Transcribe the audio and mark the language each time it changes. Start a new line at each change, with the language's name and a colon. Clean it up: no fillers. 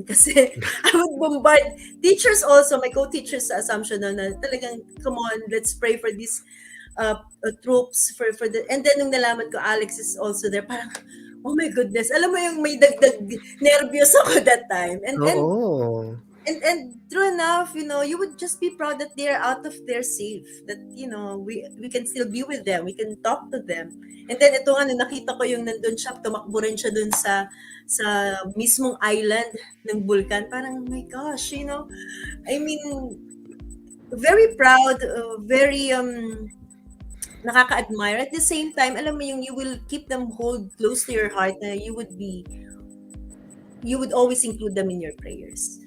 English: Kasi I would bombard teachers also, my co-teachers sa Assumption
Filipino: na talagang,
English: come on, let's pray for these troops, for the, and then
Filipino: nung nalaman ko
English: Alex is also there, parang, oh my goodness,
Filipino: alam mo yung may dagdag nervyos ako
English: that time. And and true enough, you would just be proud that they're out of their safe. That, we can still be with them. We can talk to them.
Filipino: And then ito nga, nakita ko yung nandun siya, tumakbo rin siya dun sa mismong island ng Vulcan. Parang,
English: oh my gosh, I mean, very proud,
Filipino: very nakaka-admire.
English: At the same time,
Filipino: alam mo yung
English: you will keep them hold close to your heart na you would always include them in your prayers.